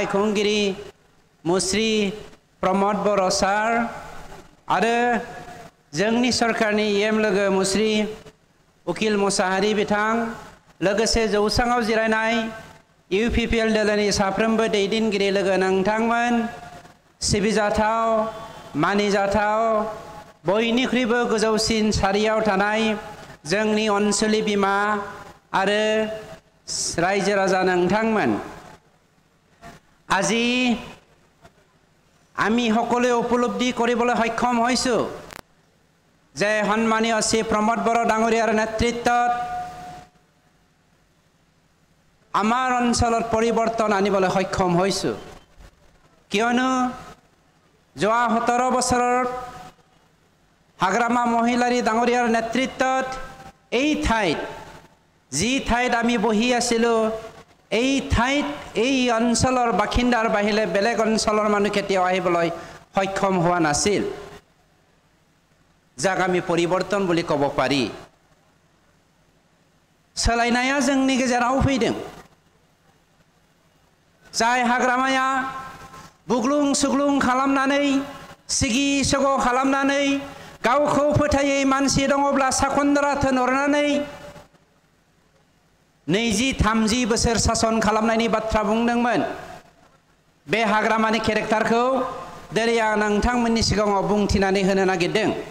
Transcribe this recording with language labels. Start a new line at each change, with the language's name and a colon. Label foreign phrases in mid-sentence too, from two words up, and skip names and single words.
Bodo: खुंगिरि मुश्री प्रमोद बर' सार आरो जोंनि सरकारनि एम लोगो मुश्री उकिल मुसाहारि बिथां लोगोसे जौसाङाव जिरायनाय इउपिपिएल दोलोनि साफ्रोमबो दैदेनगिरि लोगो नोंथांमोन सिबिजाथाव मानिजाथाव बयनिख्रुइबो गोजौसिन सारियाव थानाय जोंनि अनसुलि बिमा आरो रायजो राजा नोंथांमोन
Assamese: আজি আমি সকলোৱে উপলব্ধি কৰিবলৈ সক্ষম হৈছো যে সন্মানীয় শ্ৰী প্ৰমোদ বড়ো ডাঙৰীয়াৰ নেতৃত্বত আমাৰ অঞ্চলত পৰিৱৰ্তন আনিবলৈ সক্ষম হৈছো কিয়নো যোৱা 17 বছৰত হাগ্ৰামা মহিলাৰী ডাঙৰীয়াৰ নেতৃত্বত এই ঠাইত যি ঠাইত আমি বহি আছিলো এই ঠাইত এই অঞ্চলৰ বাসিন্দাৰ বাহিৰে বেলেগ অঞ্চলৰ মানুহ কেতিয়াও আহিবলৈ সক্ষম হোৱা নাছিল যাক আমি পৰিৱৰ্তন বুলি ক'ব পাৰি
Bodo: सोलायनाया जोंनि गेजेराव फैदों जाय हाग्रामाया बुग्लुं सुग्लुं खालामनानै सिगि सग' खालामनानै गावखौ फोथायै मानसि दङब्ला साखनद्रा थोनहरनानै 20-30 बोसोर सासन खालामनायनि बाथ्रा बुंदोंमोन बे हाग्रामानि केरेक्टारखौ दिनै आं नोंथांमोननि सिगाङाव बुंथिनानै होनो नागिरदों